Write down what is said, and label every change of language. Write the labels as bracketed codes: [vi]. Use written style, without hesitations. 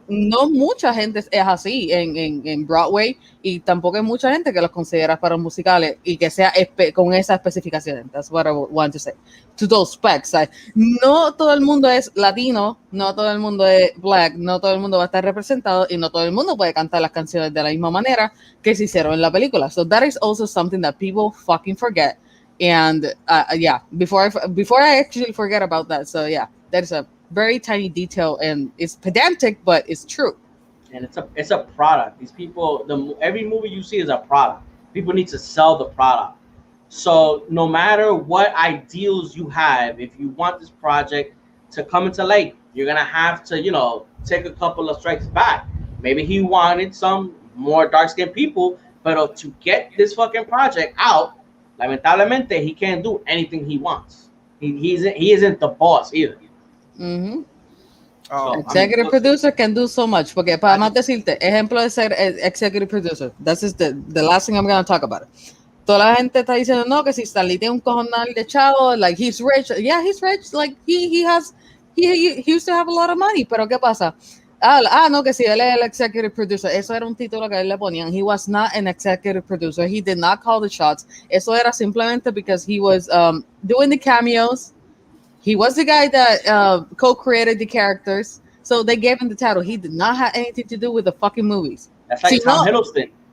[es] No mucha gente es así en Broadway y tampoco hay mucha gente que los considera para musicales y que sea con esas especificaciones. [en] That's what I want to say. To those specs. [es] No todo el mundo es latino, no todo el mundo es black, no todo el mundo va a estar representado y no todo el mundo puede cantar las canciones de la misma manera que se hicieron en la película. [en] So that is also something that people fucking forget. And yeah, before I actually forget about that. So yeah, that is a very tiny detail and it's pedantic, but it's true. And it's a product. These people, every movie you see is a product. People need to sell the product. So no matter what ideals you have, if you want this project to come into light, you're gonna have to, take a couple of strikes back. Maybe he wanted some more dark skinned people, but to get this fucking project out, lamentablemente, he can't do anything he wants. He isn't the boss either. Mm-hmm. Oh, I mean, Executive producer can do so much. [es] Porque [en] I [es] para más decirte, ejemplo de ser executive producer. [en] This is the last thing I'm going to talk about. [es] Toda la gente está diciendo, no, que si Stanley tiene un cojonal de chavo, [en] like he's rich. Yeah, he's rich. Like he has, he used to have a lot of money. [es] Pero ¿qué pasa? No, que si él es el executive producer. Eso era un título que él le ponían. [en] He was not an executive producer. He did not call the shots. [es] Eso era simplemente [en] because he was doing the cameos. He was the guy that co-created the characters. So they gave him the title. He did not have anything to do with the fucking movies. that's like [es] Si [en] Tom [es] no, [en] Hiddleston.